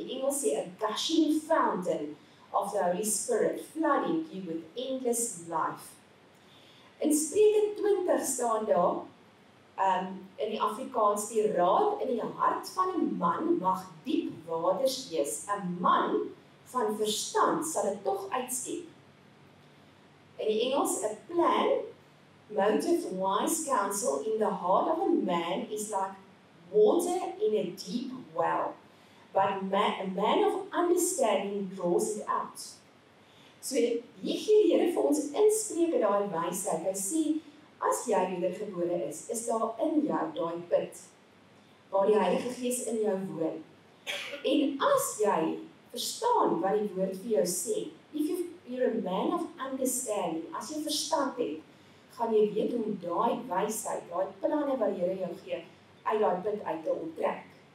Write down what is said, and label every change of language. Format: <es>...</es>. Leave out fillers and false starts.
<af>Die Engels sê</af> <en>'a gushing fountain of the Holy Spirit, flooding you with endless life.</en> <af>In Spreuke 20 staan daar, in die Afrikaans, die raad in die hart van 'n man mag diep waters wees. 'n Man van verstand sal dit tog uitskep. In die Engels,</af> <en>a plan, motive, wise counsel in the heart of a man is like water in a deep well, but a man of understanding draws it out.</en> <af>So hier gee die Here vir ons inspreuke daai wysheid. Hy sê, as jy wedergebore is daar in jou daai put, waar die Heilige Gees in jou woon. En as jy verstaan wat die woord vir jou sê,</af> <en>if you're a man of understanding,</en> <af>as jy verstand het, gaan jy weet hoe daai wysheid, daai planne wat die Here jou gee, uit daai put uit te onttrek.</af>